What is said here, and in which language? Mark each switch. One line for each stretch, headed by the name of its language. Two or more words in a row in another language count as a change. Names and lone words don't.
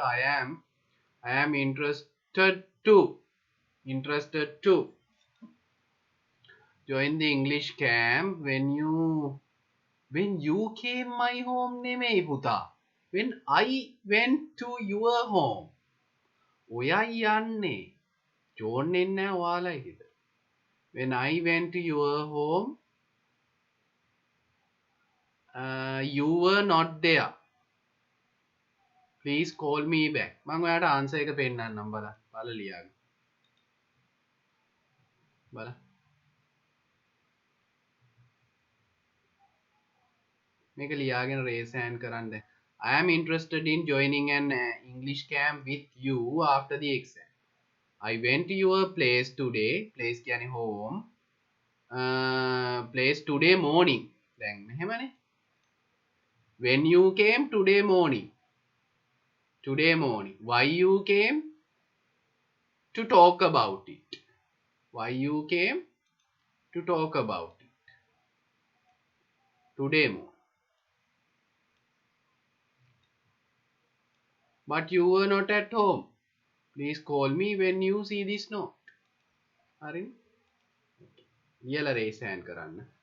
English: I am interested to join the English camp when you came my home
Sinhala: නෙමෙයි පුතා.
English: When I went to your home.
Sinhala: ඔයා යන්නේ. John එන්නේ නැහැ ඔයාලයි කිව්ද.
English: When I went to your home, you were not there. Please call me back.
Sinhala: මම ඔයාලට ආන්සර් එක පෙන්නන්නම් බලන්න ලියාගන්න. බලන්න. මේක ලියාගෙන
English: raise hand
Sinhala: කරන්න.
English: I am interested in joining an English camp with you after the exam. I went to your place today. Place කියන්නේ home. Place today morning.
Sinhala: දැන් මෙහෙමනේ.
English: When you came today morning. Today morning. Why you came? To talk about it. Why you came? To talk about it. Today morning. But you were not at home. Please call me when you see this note.
Sinhala: හරි. ලියලා
English: raise hand
Sinhala: කරන්න.